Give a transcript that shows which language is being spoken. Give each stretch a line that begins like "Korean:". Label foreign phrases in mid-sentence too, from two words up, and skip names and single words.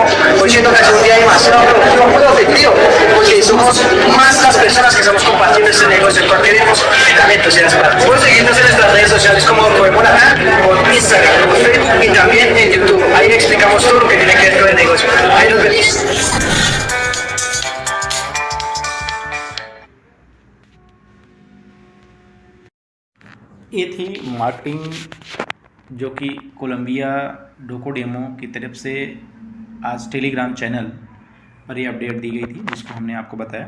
Spanish: Hoy siento que ha sido un día demasiado productivo, muy objetivo, porque somos más las personas que estamos compartiendo este negocio, el cual queremos que también tú seas parte. Puedes seguirnos en nuestras redes sociales como Cogemo acá, por Instagram, por Facebook y también en YouTube. Ahí explicamos todo lo que tiene que ver con el negocio. Ahí nos vemos.
Hindi: ये थी मार्केटिंग जो कि कोलंबिया डोकोडेमो की तरफ से आज टेलीग्राम चैनल पर ये अपडेट दी गई थी, जिसको हमने आपको बताया।